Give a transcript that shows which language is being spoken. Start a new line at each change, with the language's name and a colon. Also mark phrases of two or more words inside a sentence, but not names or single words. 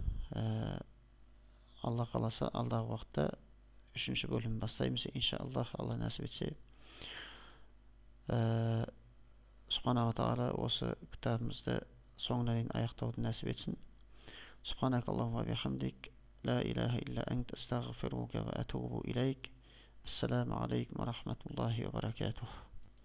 Kazakh: Алла қаласа алдағы уақытта үшінші бөлім бастаймыз иншаллах. Алла нәсіп етсе.
Arabic: سبحانه وتعالى
Kazakh: осы кітабымызды соңына дейін аяқтауды нәсіп етсін.
Arabic: سبحانك اللهم وبحمدك، لا إله إلا أنت، أستغفرك وأتوب إليك. السلام عليكم ورحمة الله وبركاته.